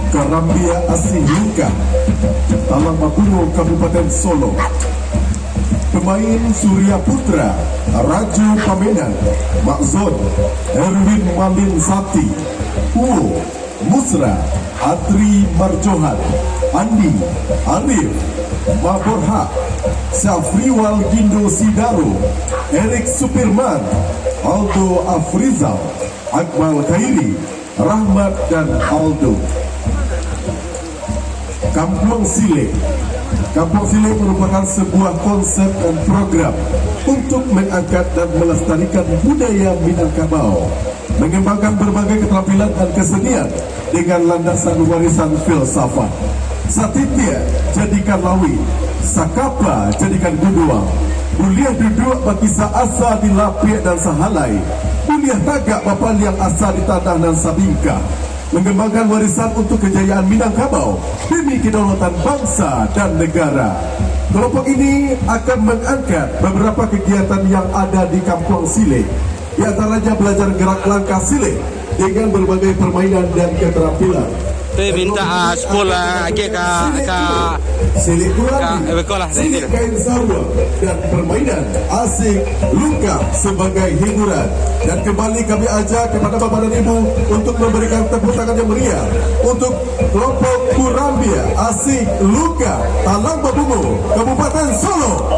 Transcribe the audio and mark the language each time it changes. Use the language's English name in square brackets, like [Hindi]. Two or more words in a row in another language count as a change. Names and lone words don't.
[Indonesian] Rambia Asih Luka, Talang Mabuno, Kabupaten Solo. Pemain Surya Putra, Raju Pamenang, Makzon, Erwin Malin Sati, Uo, Musra, Adri Marjohan, Andi, Arif, Maborha, Syafriwal Gindo Sidaro, Erik Supirman, Aldo Afrizal, Akmal Khairi, Rahmat dan Aldo. Kampung Sile. Kampung Sile merupakan sebuah konsep dan program untuk mengangkat dan melestarikan budaya Minangkabau, mengembangkan berbagai keterampilan dan kesenian dengan landasan warisan filsafat. [Minangkabau] Satitya jadikan lawi, sakapa jadikan guduang, buliah duduk bagi asa di Lapiak dan Sahalai, buliah tagak bapal yang asa di Tanah dan Sabingka, [Indonesian] mengembangkan warisan untuk kejayaan Minangkabau demi kedaulatan bangsa dan negara. Kelompok ini akan mengangkat beberapa kegiatan yang ada di Kampung Sile, di antaranya belajar gerak langkah Sile dengan berbagai permainan dan keterampilan. Minta sekolah ke sekolah kain sarwa dan permainan asik luka sebagai hiburan. Dan kembali kami ajak kepada Bapak dan Ibu untuk memberikan tepuk tangan yang meriah untuk kelompok Kurambia Asik Luka Talang Babungo, Kabupaten Solo.